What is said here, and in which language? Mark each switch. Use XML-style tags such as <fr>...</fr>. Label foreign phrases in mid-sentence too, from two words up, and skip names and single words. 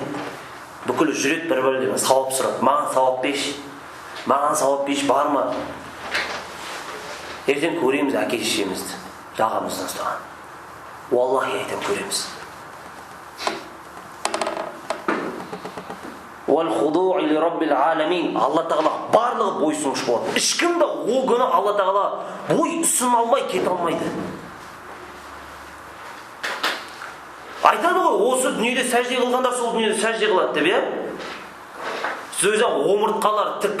<kk>Бүкіл жүрет бір-бірлеріне сауап сұрап, маған сауап беш. Маған сауап беш бар ма? Ертең көреміз әке-шешемізді, жағамыздан ұстаған. Уаллахи айтам көреміз.</kk> <ar>والخضوع لرب العالمين.</ar> <kk>Алла Тағала барлығы бойсұнғыш болады. Ешкім де ол күні Алла Тағала бой ұсын алмай кете алмайды. Айтады ғой, осы дүниеде сәжде қылғандар сол дүниеде сәжде қылады деп, иә? Сөзі омыртқалар тік.</kk>